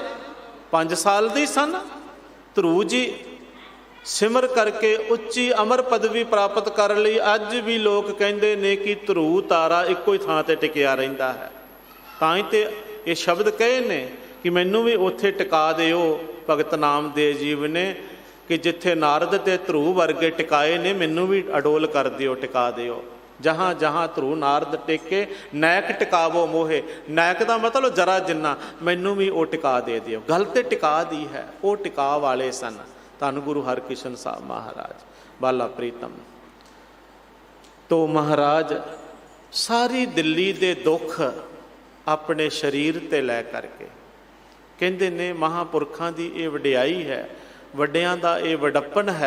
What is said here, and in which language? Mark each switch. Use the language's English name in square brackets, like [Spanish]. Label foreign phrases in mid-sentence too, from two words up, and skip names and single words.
[Punjabi] 5 ਸਾਲ ਦੀ ਸਨ ਧਰੂ ਜੀ, ਸਿਮਰ ਕਰਕੇ ਉੱਚੀ ਅਮਰ ਪਦਵੀ ਪ੍ਰਾਪਤ ਕਰ ਲਈ। ਅੱਜ ਵੀ ਲੋਕ ਕਹਿੰਦੇ ਨੇ ਕਿ ਧਰੂ ਤਾਰਾ ਇੱਕੋ ਹੀ ਥਾਂ ਤੇ ਟਿਕਿਆ ਰਹਿੰਦਾ ਹੈ। ਤਾਂ ਹੀ ਤੇ ਇਹ ਸ਼ਬਦ ਕਹੇ ਨੇ ਕਿ ਮੈਨੂੰ ਵੀ ਉੱਥੇ ਟਿਕਾ ਦਿਓ। ਭਗਤ ਨਾਮਦੇਵ ਜੀ ਨੇ ਕਿ ਜਿੱਥੇ ਨਾਰਦ ਤੇ ਧਰੂ ਵਰਗੇ ਟਿਕਾਏ ਨੇ ਮੈਨੂੰ ਭੀ ਅਡੋਲ ਕਰ ਦਿਓ, ਟਿਕਾ ਦਿਓ। [Hindi] जहाँ जहाँ ध्रुव नारद टेके नायक टिकावो मोहे। [Punjabi] ਨਾਇਕ ਕਾ ਮਤਲਬ ਜ਼ਰਾ ਜਿੰਨਾ, ਮੈਨੂੰ ਭੀ ਵੋ ਟਿਕਾ ਦੇ ਦਿਓ। ਗੱਲ ਤੇ ਟਿਕਾ ਦੀ ਹੈ, ਵੋ ਟਿਕਾ ਵਾਲੇ ਸਨ ਧੰਨ ਗੁਰੂ ਹਰਕ੍ਰਿਸ਼ਨ ਸਾਹਬ ਮਹਾਰਾਜ ਬਾਲਾ ਪ੍ਰੀਤਮ। ਤੋ ਮਹਾਰਾਜ ਸਾਰੀ ਦਿੱਲੀ ਦੇ ਦੁੱਖ ਆਪਣੇ ਸ਼ਰੀਰ ਤੇ ਲੈ ਕਰਕੇ ਕਹਤੇ ਨੇ ਮਹਾਪੁਰਖੋਂ ਕੀ ਯੇ ਵਡਿਆਈ ਹੈ, ਵੱਡਿਆਂ ਦਾ ਯੇ ਵਡੱਪਣ ਹੈ।